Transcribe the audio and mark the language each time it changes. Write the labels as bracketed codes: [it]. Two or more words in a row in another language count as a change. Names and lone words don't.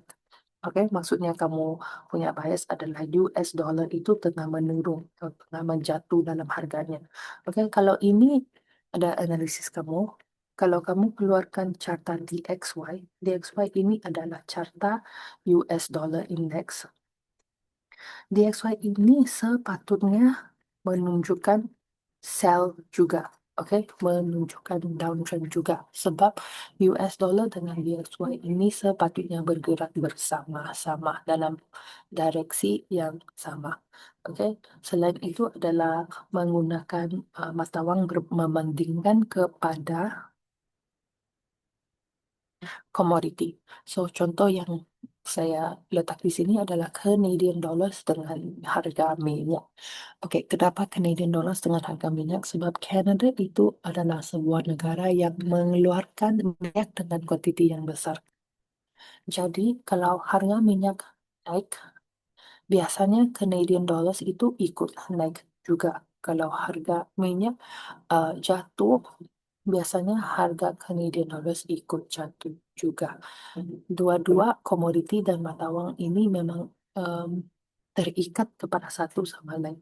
[ms] Oke, maksudnya kamu punya bias adalah US dollar itu tengah menurun atau tengah menjatuh dalam harganya. Oke, kalau ini ada analisis kamu, kalau kamu keluarkan carta DXY, DXY ini adalah carta US dollar index. DXY ini sepatutnya menunjukkan sell juga. Oke, menunjukkan downtrend juga. Sebab US dollar dengan DXY ini sepatutnya bergerak bersama-sama dalam direksi yang sama. Oke, selain itu adalah menggunakan mata wang membandingkan kepada komoditi. So, contoh yang saya letak di sini adalah [en] Canadian dollars [ms] dengan harga minyak. Oke, kenapa [en] Canadian dollars [ms] dengan harga minyak? Sebab Canada itu adalah sebuah negara yang mengeluarkan minyak dengan kuantiti yang besar. Jadi, kalau harga minyak naik, biasanya [en] Canadian dollars [ms] itu ikut naik juga. Kalau harga minyak jatuh, biasanya harga [en] Canadian dollars [ms] ikut jatuh juga. Dua-dua komoditi dan mata uang ini memang em, terikat kepada satu sama lain.